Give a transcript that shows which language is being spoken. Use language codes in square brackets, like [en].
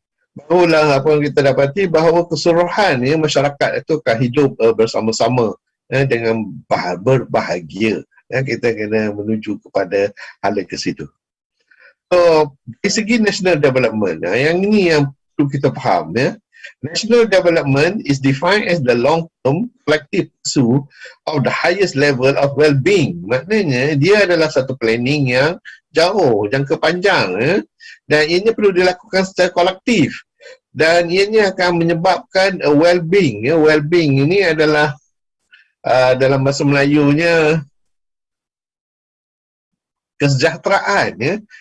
[ms] Barulah apa yang kita dapati bahawa keseluruhan masyarakat itu akan hidup bersama-sama dengan berbahagia. Kita kena menuju kepada hal ke situ. So, dari segi national development, yang ini yang perlu kita faham. [en] National development is defined as the long-term collective pursuit of the highest level of well-being. [ms] Maknanya dia adalah satu planning yang jauh, jangka panjang dan ianya perlu dilakukan secara kolektif dan ianya akan menyebabkan well-being. Well-being ini adalah dalam bahasa Melayunya kesejahteraan.